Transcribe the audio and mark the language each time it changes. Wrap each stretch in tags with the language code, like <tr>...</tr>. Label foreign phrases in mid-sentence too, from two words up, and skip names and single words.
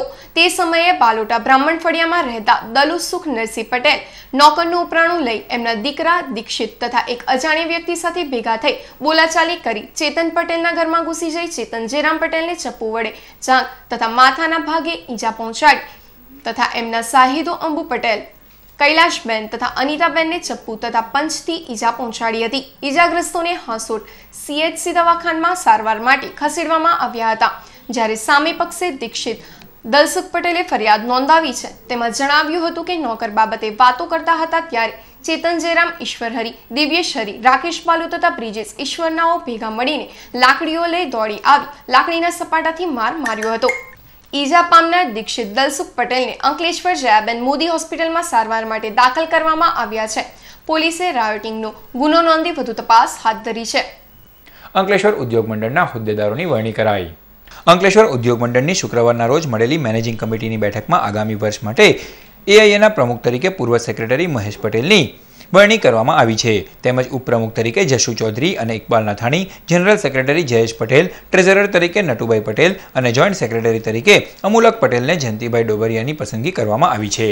<gu>તે સમયે બાલોટા બ્રાહ્મણ ફળિયામાં રહેતા દલુ સુખ નરસિંહ પટેલ નોકરનું ઉપરાણું લઈ એમના દીકરા દીક્ષિત તથા એક અજાણ્યા વ્યક્તિ સાથે ભેગા થઈ બોલાચાલી કરી ચેતન પટેલના ઘરમાં ઘૂસી જઈ ચેતન જેરામ પટેલને ચપ્પુ વડે જાંઘ તથા માથાના ભાગે ઈજા પહોંચાડી તથા એમના સાહિદો અંબુ પટેલ, કૈલાશબેન તથા અનીતાબેન ને ચપ્પુ તથા પંચથી ઈજા પહોંચાડી હતી। ઈજાગ્રસ્તોને હાંસોડ સીએચસી દવાખાનામાં સારવાર માટે ખસેડવામાં આવ્યા હતા। જ્યારે સામે પક્ષે દીક્ષિત દલસુખ પટેલે ફરિયાદ નોંધાવી છે, તેમાં જણાવ્યું હતું કે નૌકર બાબતે વાતો કરતા હતા ત્યારે ચેતન જયરામ, ઈશ્વરહરી, દિવ્યેશહરી, રાકેશ બાલૂ તથા બ્રિજેશ ઈશ્વરનાઓ ભેગા મળીને લાકડીઓ લઈ દોડી આવી લાકડીના સપાટાથી માર માર્યો હતો। ઈજા પામનાર દીક્ષિત દલસુખ પટેલ ને અંકલેશ્વર જયાબેન મોદી હોસ્પિટલ માં સારવાર માટે દાખલ કરવામાં આવ્યા છે। પોલીસે રાયોટિંગનો ગુનો નોંધી વધુ તપાસ હાથ ધરી છે। અંકલેશ્વર ઉદ્યોગ મંડળના હોદ્દેદારોની વરણી કરાઈ। અંકલેશ્વર ઉદ્યોગ મંડળની શુક્રવારના રોજ મળેલી મેનેજિંગ કમિટીની બેઠકમાં આગામી વર્ષ માટે એઆઈએના પ્રમુખ તરીકે પૂર્વ સેક્રેટરી મહેશ પટેલની વરણી કરવામાં આવી છે, તેમજ ઉપપ્રમુખ તરીકે જશુ ચૌધરી અને ઇકબાલ નાથાણી,</gu> <en>general secretary</en> <gu>જયેશ પટેલ, ટ્રેઝરર તરીકે નટુભાઈ પટેલ અને</gu> <en>joint secretary</en> <gu>તરીકે અમુલક પટેલને જયંતિભાઈ ડોબરિયાની પસંદગી કરવામાં આવી છે।</gu>